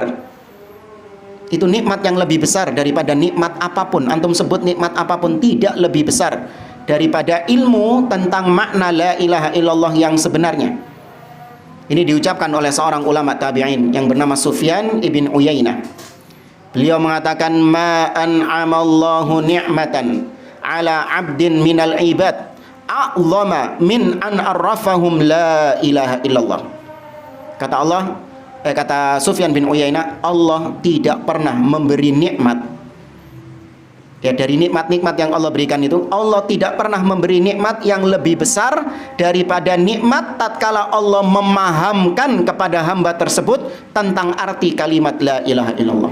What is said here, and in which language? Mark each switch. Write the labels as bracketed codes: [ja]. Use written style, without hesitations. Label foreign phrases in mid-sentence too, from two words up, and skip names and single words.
[id] Itu nikmat yang lebih besar daripada nikmat apapun. Antum sebut nikmat apapun, tidak lebih besar daripada ilmu tentang makna [ar] لا إله إلا الله [id] yang sebenarnya. Ini diucapkan oleh seorang ulama tabi'in yang bernama Sufyan ibn Uyainah. Beliau mengatakan, [ar] ما أنعم الله نعمة على عبد من العباد أعظم من أن عرفهم لا إله إلا الله. [id] Kata Sufyan bin Uyainah, Allah tidak pernah memberi nikmat. Ya, dari nikmat-nikmat yang Allah berikan itu, Allah tidak pernah memberi nikmat yang lebih besar daripada nikmat tatkala Allah memahamkan kepada hamba tersebut tentang arti kalimat [ar] لا إله إلا الله.